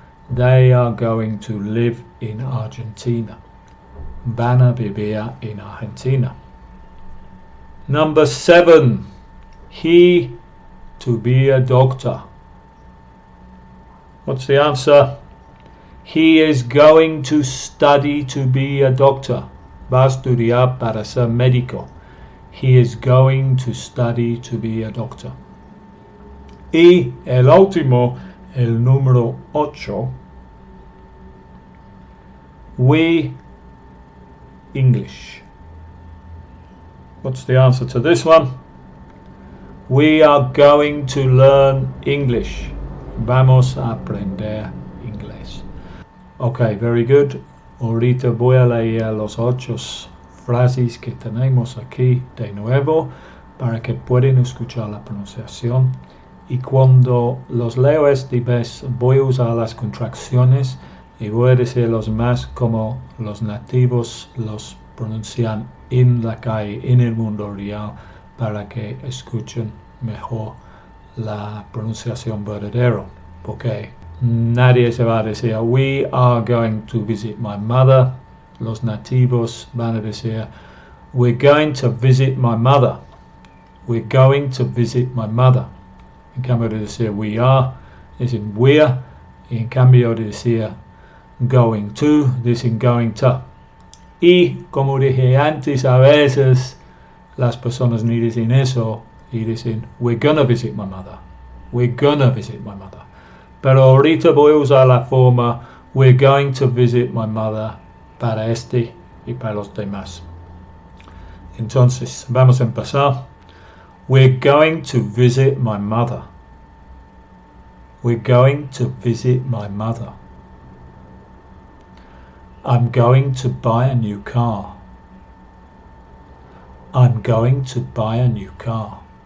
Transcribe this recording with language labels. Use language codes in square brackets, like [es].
[en] They are going to live in Argentina. [es] Van a vivir en Argentina. [en] Number 7. He to be a doctor. What's the answer? He is going to study to be a doctor. [es] Va a estudiar para ser médico. [en] He is going to study to be a doctor. [es] Y el último, el número 8. [en] We English. What's the answer to this one? We are going to learn English. [es] Vamos a aprender inglés. [en] Okay, very good. [es] Ahorita voy a leer los 8 frases que tenemos aquí de nuevo para que puedan escuchar la pronunciación. Y cuando los leo esta vez voy a usar las contracciones y voy a decirlos más como los nativos los pronuncian en la calle, en el mundo real, para que escuchen mejor la pronunciación verdadera. Porque nadie se va a decir [en] we are going to visit my mother. [es] Los nativos van a decir [en] we're going to visit my mother. We're going to visit my mother. [es] En cambio de decir we are, dicen we're. Y en cambio de decir going to, dicen going to. Y como dije antes, a veces las personas ni dicen eso y dicen [en] we're gonna visit my mother. We're gonna visit my mother. [es] Pero ahorita voy a usar la forma [en] we're going to visit my mother [es] para este y para los demás. Entonces, vamos a empezar. [en] We're going to visit my mother. We're going to visit my mother. I'm going to buy a new car. I'm going to buy a new car.